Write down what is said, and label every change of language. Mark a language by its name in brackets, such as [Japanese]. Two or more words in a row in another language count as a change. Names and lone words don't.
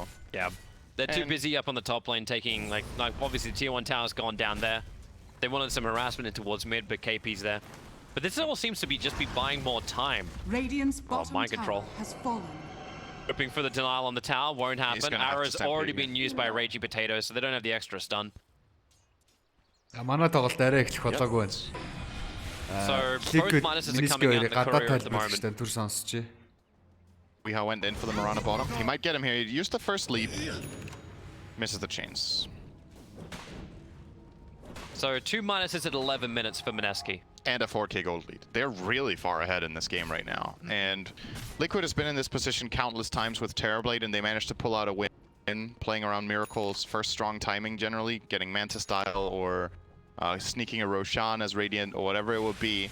[English] Yeah, they're too busy up on the top lane taking, like obviously the tier 1 tower's gone down there. They wanted some harassment in towards mid, but KP's there. But this all seems to be just be buying more time. Radiant's bottom mind tower control. has fallen. Hoping for the denial on the tower, won't happen. Arrow's already been used by Raging Potato, so they don't have the extra stun. [Mongolian] Манай тоглолт арай эхлэх болоогүй байна. [English] So both minuses are coming out in the courier at the moment. [Mongolian] Түр сонсч. [English] Weeha went in for the Mirana bottom. He might get him here. He used the first leap. Misses the chains. So 2 minuses at 11 minutes for Mineski. And a 4k gold lead. They're really far ahead in this game right now. And Liquid has been in this position countless times with Terrorblade, and they managed to pull out a win, playing around Miracle's first strong timing generally, getting Manta style or sneaking a Roshan as Radiant or whatever it would be.